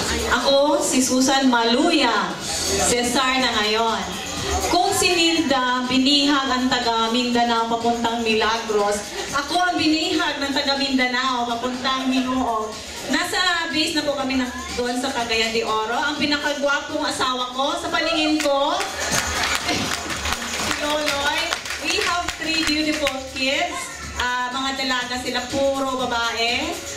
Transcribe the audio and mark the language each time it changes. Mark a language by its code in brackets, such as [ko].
[tl] Ako, si Susan Maluya, Cesar na ngayon. Kung si Nilda, binihag ang taga Mindanao papuntang Milagros, ako ang binihag ng taga Mindanao papuntang Minuog. Nasa base na po kami doon sa Cagayan de Oro. Ang pinakagwapong asawa ko sa paningin ko, si Loloy. [en] We have 3 beautiful kids. [tl] Mga dalaga sila, puro babae.